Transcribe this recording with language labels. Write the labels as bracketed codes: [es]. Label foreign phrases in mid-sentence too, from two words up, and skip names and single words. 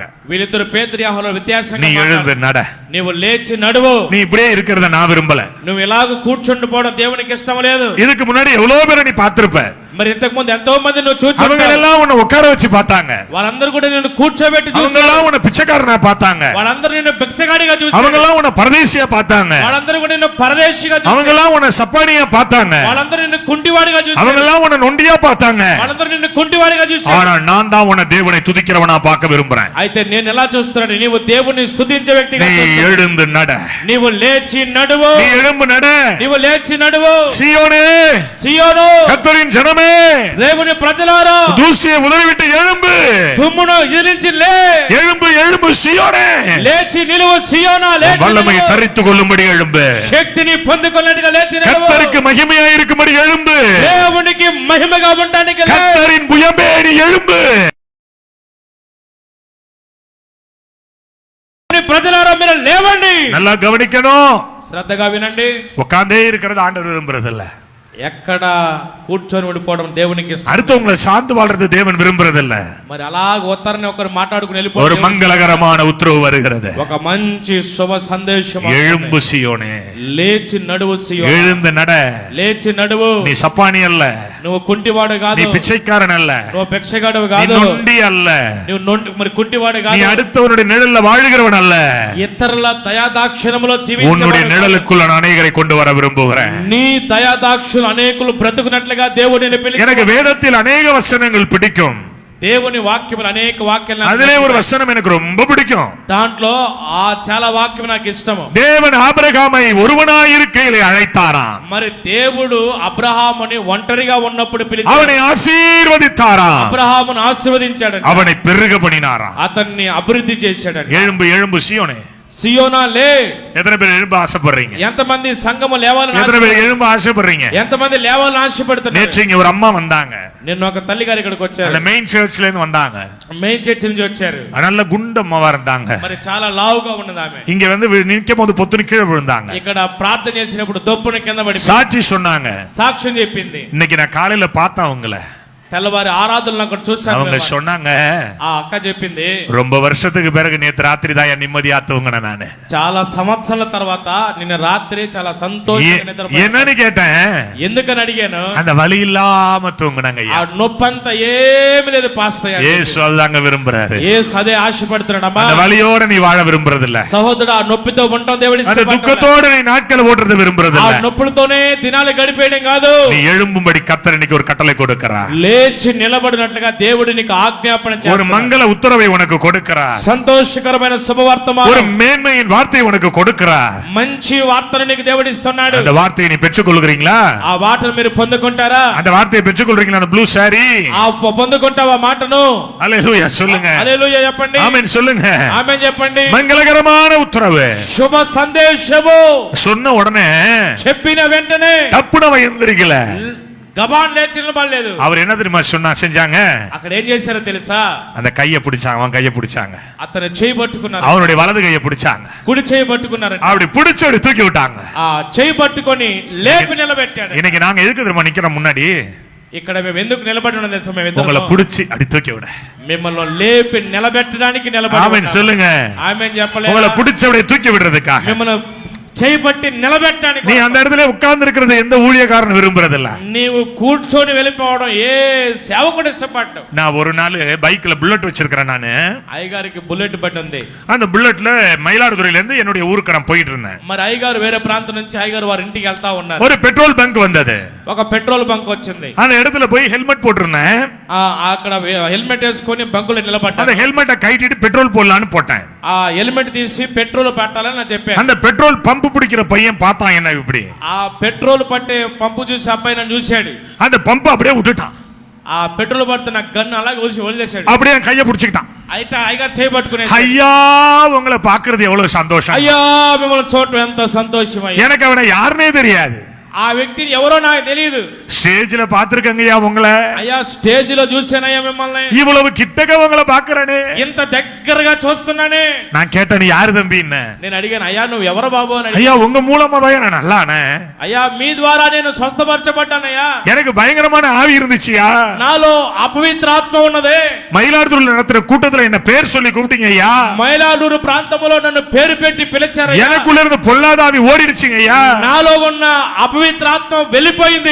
[te] వీళ్ళిద్దరు పేతురు యోహానుల వ్యత్యాసంగా [ta] நீ எழுந்து நட, [te] నీవు లేచి నడువు. [ta] நீ இப்படியே இருக்கிறத நான் விரும்பல. [te] నువ్వు ఇలాగ కూర్చుండి పోవడం దేవునికి ఇష్టం లేదు. [ta] இதுக்கு முன்னாடி எவ்வளவு பேரை நீ பார்த்திருப்ப. [te] మరి ఇంతకు ముందు ఎంతో మంది నువ్వు చూసి [ta] அவங்க எல்லாம் உன்னை உட்கார வச்சு பார்த்தாங்க. [te] వాళ్ళందరూ కూడా నిన్ను కూర్చోబెట్టి [ta] அவங்க [te] చూసారు. [ta] எல்லாம் உன்னை பிச்சைக்காரனா பார்த்தாங்க. [te] వాళ్ళందరూ నిన్ను భిక్షగాడిగా చూసారు. [ta] அவங்க எல்லாம் உன்னை பரதேசியா பார்த்தாங்க. [te] వాళ్ళందరూ కూడా నిన్ను పరదేశిగా [ta] அவங்க [te] చూసారు. [ta] எல்லாம் உன்னை சப்பானியா பார்த்தாங்க. [te] వాళ్ళందరూ నిన్ను కుంటివాడిగా [ta] அவங்க [te] చూసారు. [ta] எல்லாம் உன்னை நொண்டியா பார்த்தாங்க. [te] వాళ్ళందరూ నిన్ను కుంటివాడిగా చూసారు. [ta] ஆனா நான் தான் உன்னை தேவனை துதிக்கிறவனா பார்க்க விரும்புறேன். [te] అయితే నేను ఎలా చూస్తున్నాను, నీవు దేవుని స్తుతించే వ్యక్తిగా [ta] நீ [te] చూస్తున్నావు. [ta] எழுந்து நட, [te] నీవు లేచి నడువు. [ta] நீ எழும்பு நட. [te] నీవు లేచి నడువు. [ta] சீயோனே, [te] సియోను, [ta] கர்த்தரின் ஜனமே, [te] దేవుని ప్రజలారా, [ta] தூசியை உதறிவிட்டு எழும்பு. [te] తుమ్మును ఎదిరించి లే. [ta] எழும்பு எழும்பு சீயோனே, [te] లేచి నిలువు సియోనా, లేచి [ta] வல்லமையை [te] నిలువు. [ta] தரித்துக் கொள்ளும்படி எழும்பு. [te] శక్తిని పొందుకున్నట్టుగా లేచి నిలువు. [ta] கர்த்தருக்கு மகிமையாய் இருக்கும்படி எழும்பு. [te] దేవునికి మహిమగా ఉండడానికి లే. [ta] கர்த்தரின் புயமே நீ எழும்பு. [te] ప్రజలారా మీరు లేవండి. [ta] நல்லா கவனிக்கணும். [te] శ్రద్ధగా వినండి. [ta] உட்கார்ந்தே இருக்கிறது ஆண்டவர் விரும்புறது இல்ல. [te] ఎక్కడ కూర్చొని ఉండిపోవడం దేవునికి ఇష్టం. [ta] அடுத்தவங்களை சார்ந்து வாழ்றது தேவன் விரும்புறது இல்ல. [te] మరి అలాగ ఒకరిని ఒకరు మాట్లాడుకుని [ta] ஒரு [te] వెళ్ళిపోవడం. [ta] மங்களகரமான உத்தரவு வருகிறது. [te] ఒక మంచి శుభ సందేశం. [ta] எழும்பு சீயோனே, [te] లేచి నడువు సియోనా. [ta] எழுந்து நட. [te] లేచి నడువు. [ta] நீ சப்பானி அல்ல, [te] నువ్వు కుంటివాడు [ta] நீ [te] కాదు. [ta] பிச்சைக்காரன் அல்ல, [te] నువ్వు భిక్షగాడు [ta] நீ [te] కాదు. [ta] நொண்டி அல்ல, [te] మరి కుంటివాడు [ta] நீ [te] కాదు. [ta] அடுத்தவனுடைய நிழல்ல வாழ்கிறவன் அல்ல. [te] ఇతరుల దయాదాక్షిణములో [ta] உன்னுடைய [te] జీవించే [ta] நிழலுக்குள்ள நான் அநேகரை கொண்டு வர விரும்புகிறேன். [te] నీ దయాదాక్షులు అనేకులు బ్రతుకున్నట్లుగా దేవుడిని పిలిచి. [ta] எனக்கு வேதத்தில் அநேக வசனங்கள் பிடிக்கும். [te] దేవుని వాక్యములు అనేక వాక్యాలు [ta] அதிலே ஒரு வசனம் எனக்கு ரொம்ப பிடிக்கும். [te] దాంట్లో ఆ చాలా వాక్యం నాకు ఇష్టము. [ta] தேவன் ஆபிரகாமை ஒருவனாயிருக்கையிலே அழைத்தாராம். [te] మరి దేవుడు అబ్రహాముని ఒంటరిగా ఉన్నప్పుడు పిలిచి [ta] அவனை ஆசீர்வதித்தாராம். [te] అబ్రహామును ఆశీర్వదించాడు. [ta] அவனை பெருக பண்ணினாராம். [te] అతన్ని అభివృద్ధి చేశాడు. [ta] எழும்பு எழும்பு சீயோனே. [te] సియోనా లే. [ta] எத்தனை பேர் எழும்ப ஆசைப்படுறீங்க? [te] ఎంతమంది సంఘము లేవాలని [ta] எத்தனை பேர் எழும்ப ஆசைப்படுறீங்க? [te] ఎంతమంది లేవాలని ఆశపడుతున్నారు? [ta] நேற்று ఇங்க ஒரு అమ్మ வந்தாங்க. [te] నిన్న ఒక తల్లి గారు ఇక్కడికి వచ్చారు. [ta] அந்த [en] main churchல [ta] இருந்து வந்தாங்க. [en] main church [te] నుంచి వచ్చారు. [ta] நல்ல குண்டம்மாவா இருந்தாங்க. [te] మరి చాలా లావుగా ఉన్నది ఆమె. [ta] இங்க வந்து நிக்கும் போது பொத்துன்னு கீழே விழுந்தாங்க. [te] ఇక్కడ ప్రార్థన చేసినప్పుడు దొప్పున కింద పడి [ta] சாட்சி சொன்னாங்க. [te] సాక్ష్యం చెప్పింది. [ta] இன்னைக்கு நான் காலையில பார்த்தேன் அவங்கள. [te] తెల్లవారి ఆరాధనలు అక్కడ చూసాను. [ta] அவங்க சொன்னாங்க, [te] ఆ అక్క చెప్పింది, [ta] ரொம்ப வருஷத்துக்கு பிறகு நேத்து ராத்திரி தான் என் நிம்மதியா தூங்கினேன் நானு. [te] చాలా సంవత్సరాల తర్వాత నిన్న రాత్రి చాలా సంతోషంగా నిద్రపోయాను. [ta] என்னன்னு கேட்டேன். [te] ఎందుకని అడిగాను. [ta] அந்த வலி இல்லாம தூங்கினாங்க. [te] ఆ నొప్పంతా ఏమీ లేదు పాస్టర్ గారు. [ta] ஏசு அதுதாங்க விரும்புறாரு. [te] యేసు అదే ఆశపడుతున్నాడమ్మా. [ta] அந்த வலியோட நீ வாழ விரும்புறது இல்ல. [te] సహోదరుడు, ఆ నొప్పితో ఉండటం దేవుడి [ta] அந்த [te] ఇష్టపడటం. [ta] துக்கத்தோட நீ நாட்களை ஓட்டுறது விரும்புறது [te] ఆ [ta] இல்ல. [te] నొప్పులతోనే దినాలు గడిపేయడం కాదు. [ta] நீ எழும்பும்படி கர்த்தர் இன்னைக்கு ஒரு கட்டளை கொடுக்கிறார். [te] లేచి నిలబడినట్లుగా దేవుడు నీకు ఆజ్ఞాపన [ta] ஒரு [te] చేస్తున్నాడు. [ta] மங்கள உத்தரவை உனக்கு கொடுக்கிறார். [te] సంతోషకరమైన [ta] ஒரு [te] శుభవర్తమానం, [ta] மேன்மையின் வார்த்தையை உனக்கு கொடுக்கிறார். [te] మంచి వార్తను నీకు దేవుడు ఇస్తున్నాడు. [ta] அந்த வார்த்தையை நீ பெற்றுக்கொள்கிறீங்களா? [te] ఆ మాటను మీరు పొందుకుంటారా? [ta] அந்த வார்த்தையை பெற்றுக்கொள்றீங்களா? அந்த [en] blue saree. [te] ఆ పొందుకుంటావా మాటను? [ta] அல்லேலூயா சொல்லுங்க. [te] హల్లెలూయా చెప్పండి. [ta] ஆமென் சொல்லுங்க. [te] ఆమేన్ చెప్పండి. [ta] மங்களகரமான உத்தரவு [te] శుభ సందేశము [ta] சொன்ன உடனே [te] చెప్పిన వెంటనే [ta] தப்புன எந்திரிக்கல. [te] గబాన్ లేచి నిలబడలేదు. [ta] அவர் என்ன தெரியுமா சொன்னா செஞ்சாங்க? [te] అక్కడ ఏం చేశారో తెలుసా? [ta] அந்த கையை பிடிச்சாங்க. அவன் கையை பிடிச்சாங்க. [te] అతను చేయి పట్టుకున్నారు. [ta] அவனுடைய வலது கையை பிடிச்சாங்க. [te] కుడి చేయి పట్టుకున్నారు. [ta] அப்படி பிடிச்சு அப்படி தூக்கி விட்டாங்க. [te] ఆ చేయి పట్టుకొని లేపి నిలబెట్టాడు. [ta] இன்னைக்கு நாங்க எதுக்கு தெரியுமா நிக்கிறோம் முன்னாடி? [te] ఇక్కడ మేము ఎందుకు నిలబడి ఉన్నది తెలుసా? మేము [ta] உங்களை [te] ఇద్దరం [ta] பிடிச்சி அப்படி தூக்கி விட. [te] మిమ్మల్ని లేపి నిలబెట్టడానికి నిలబడి [ta] ஆமென் [te] ఉన్నాం. [ta] சொல்லுங்க. [te] ఆమేన్ చెప్పలేదు. [ta] உங்களை பிடிச்சு அப்படியே தூக்கி விடுறதுக்காக. [te] మిమ్మల్ని చేయి పట్టి నిలబెట్టడానికి. [ta] நீ அந்த இடத்துல உட்கார்ந்து இருக்கிறது எந்த ஊழியக்காரன் விரும்புறது இல்ல. [te] నీవు కూర్చొని వెళ్ళిపోవడం ఏ సేవకుడు ఇష్టపడ్డావు. [ta] நான் ஒரு நாள் [en] bikeல bullet [ta] வச்சிருக்கிறேன் நானு. [te] అయ్యగారికి బుల్లెట్ బండి ఉంది. [ta] அந்த புல்லட்ல மயிலாடுதுறையில இருந்து என்னுடைய ஊருக்கு நான் போயிட்டு இருந்தேன். [te] మరి అయ్యగారు వేరే ప్రాంతం నుంచి అయ్యగారు వారి ఇంటికి వెళ్తా ఉన్నారు. [ta] ஒரு [en] petrol bunk [ta] வந்தது. [te] ఒక [en] petrol bunk [te] వచ్చింది. [ta] அந்த இடத்துல போய் ஹெல்மெட் போட்டிருந்தேன். [te] అక్కడ హెల్మెట్ వేసుకొని బంకులో [ta] அந்த [te] నిలబడ్డాను. [ta] ஹெல்மெட்டை கழட்டிட்டு பெட்ரோல் போடலான்னு போட்டேன். [te] ఆ హెల్మెట్ తీసి పెట్రోల్ పెట్టాలని నేను చెప్పాను. [ta] அந்த [en] petrol pump [ta] பிடிக்கிற பையன் பார்த்தான் என்ன இப்படி. [te] ఆ పెట్రోల్ పట్టే పంపు చూసి అబ్బాయి నన్ను చూశాడు. [ta] அந்த பம்ப் அப்படியே விட்டுட்டான். [te] ఆ పెట్రోల్ పడుతున్న గన్ను అలాగే వదిలేశాడు. [ta] அப்படியே என் கையை பிடிச்சிக்கிட்டான். [te] అయితే అయ్యగారు చేయబట్టుకునే, [ta] ஐயா உங்களை பாக்குறது எவ்வளவு சந்தோஷம். [te] అయ్యా మిమ్మల్ని చూడటం ఎంత సంతోషం. [ta] எனக்கு அவனை யாருனே தெரியாது. [te] ఆ వ్యక్తిని ఎవరో నాకు తెలియదు. [ta] ஸ்டேஜ்ல பாத்துருக்கங்கய்யா உங்களை, [te] అయ్యా స్టేజ్ లో చూసానయ్యా మిమ్మల్ని, [ta] இவ்வளவு கிட்டக்க உங்களை பாக்குறனே, [te] ఇంత దగ్గరగా చూస్తున్నానే. [ta] நான் கேட்டேன் யாரு தம்பி என்ன? [te] నేను అడిగాను, అయ్యా నువ్వు ఎవరు బాబు అని అడిగాను. [ta] ஐயா உங்க மூலமா தான் நான் நல்லானே, [te] అయ్యా మీ ద్వారా నేను స్వస్థపరచబడ్డానయ్యా, [ta] எனக்கு பயங்கரமான ஆவி இருந்துச்சுயா, [te] నాలో అపవిత్ర ఆత్మ ఉన్నదే. [ta] மயிலாடுதுறையில் நடத்துற கூட்டத்துல என்ன பேர் சொல்லி கூப்பிட்டீங்க ஐயா, [te] మైలాడూరు ప్రాంతంలో నన్ను పేరు పెట్టి పిలిచారయ్యా. [ta] எனக்குள்ள இருந்து பொல்லாத ஆவி ஓடிடுச்சுங்க ஐயா, [te] నాలో ఉన్న అపవిత్ర ఆత్మ వెళ్ళిపోయింది.